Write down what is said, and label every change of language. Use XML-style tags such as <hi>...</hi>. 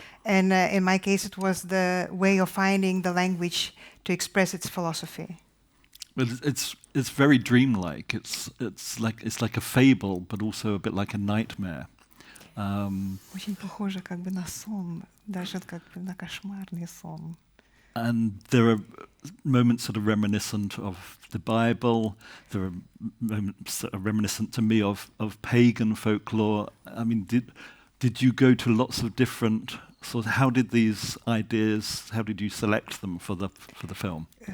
<en>And in my case, it was the way of finding the language to express its philosophy. But it's very dreamlike. It's like a fable, but also a bit like a nightmare.</en> <ru>Очень похоже как бы на сон, даже как бы на кошмарный сон.</ru> <en>And there are moments that are reminiscent of the Bible. There are moments that are reminiscent to me of pagan folklore. I mean, did you go to lots of different sort of, how did you select them for the film?</en>